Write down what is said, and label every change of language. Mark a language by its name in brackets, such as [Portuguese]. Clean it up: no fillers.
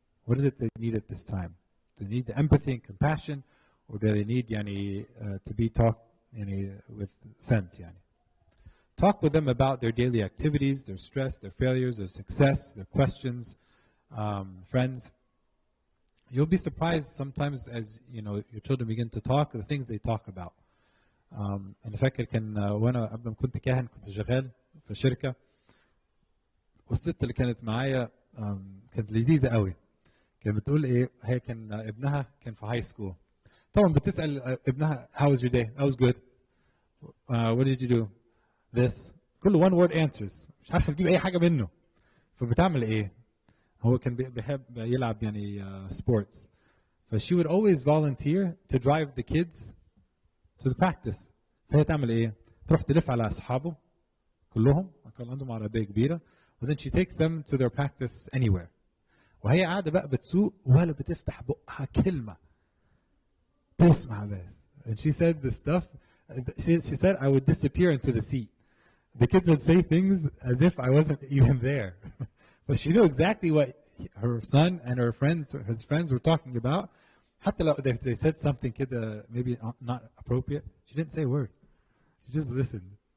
[English] What is it they need at this time? Do they need the empathy and compassion, or do they need to be taught with sense? Talk with them about their daily activities, their stress, their failures, their success, their questions, friends. You'll be surprised sometimes as your children begin to talk, the things they talk about. [Arabic] أنا فاكر كان وأنا قبل ما كنت كاهن كنت شغال في شركة, والست اللي كانت معايا كانت لذيذة قوي. كانت بتقول ايه, هي كان ابنها كان في هاي سكول. طبعا بتسأل ابنها [English] how was your day? I was good. What did you do? This. [Arabic] كله [English] one word answers. [Arabic] مش عارفة تجيب أي حاجة منه. فبتعمل ايه؟ هو كان بيحب يلعب sports. [English] She would always volunteer to drive the kids to the practice. [Arabic] فهي تعمل ايه؟ تروح تلف على أصحابه كلهم, كان عندهم عربية كبيرة. [English] And then she takes them to their practice anywhere. [Arabic] وهي قاعدة بقى بتسوق ولا بتفتح بقها كلمة. تسمع بس. [English] And she said the stuff, she said I would disappear into the seat. The kids would say things as if I wasn't even there. But she knew exactly what her son and his friends were talking about. [Arabic] حتى لو [English] they said something [Arabic] كده [English] maybe not appropriate, she didn't say a word. She just listened.